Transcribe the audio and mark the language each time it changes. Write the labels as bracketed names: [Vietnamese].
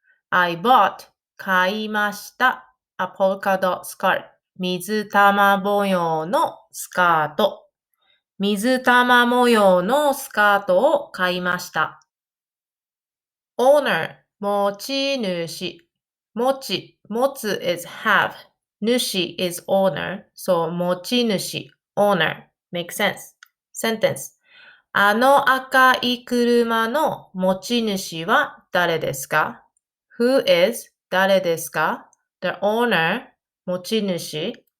[English] I bought [Japanese] 買いました。 [English] A polka dot skirt [Japanese] 水玉模様のスカート。水玉模様のスカートを買いました。 [English] Owner 持ち主持つ is have 主 is owner so 持ち主 owner makes sense sentence [Japanese] あの赤い車の持ち主は誰ですか [English] Who is [Japanese] 誰ですか [English] The owner 持ち主